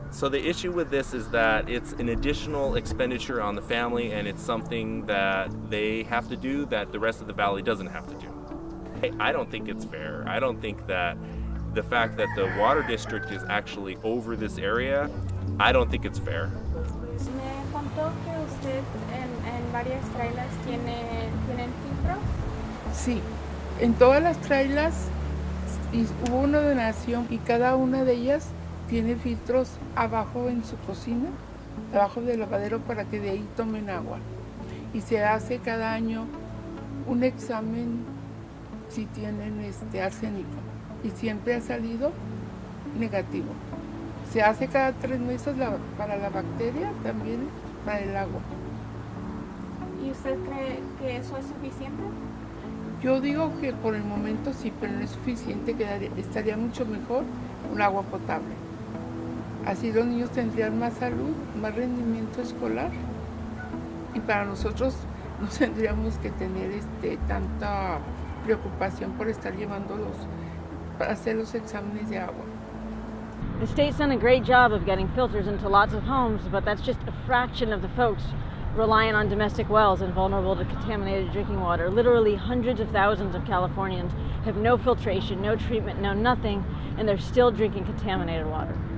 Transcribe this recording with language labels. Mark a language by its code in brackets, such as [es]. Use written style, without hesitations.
[en] So the issue with this is that it's an additional expenditure on the family, and it's something that they have to do that the rest of the valley doesn't have to do. I don't think it's fair. I don't think that the fact that the water district is actually over this area, I don't think it's fair. [es] Me contó que usted en varias trailers tienen filtros. Sí, en todas las trailers hubo una donación y cada una de ellas tiene filtros abajo en su cocina, abajo del lavadero para que de ahí tomen agua. Y se hace cada año un examen si tienen arsénico y siempre ha salido negativo. Se hace cada 3 meses para la bacteria, también para el agua. ¿Y usted cree que eso es suficiente? Yo digo que por el momento sí, pero no es suficiente, estaría mucho mejor un agua potable. Así los niños tendrían más salud, más rendimiento escolar y para nosotros no tendríamos que tener tanta preocupación por estar llevándolos para hacer los exámenes de agua. [en] The state's done a great job of getting filters into lots of homes, but that's just a fraction of the folks relying on domestic wells and vulnerable to contaminated drinking water. Literally hundreds of thousands of Californians have no filtration, no treatment, no nothing, and they're still drinking contaminated water.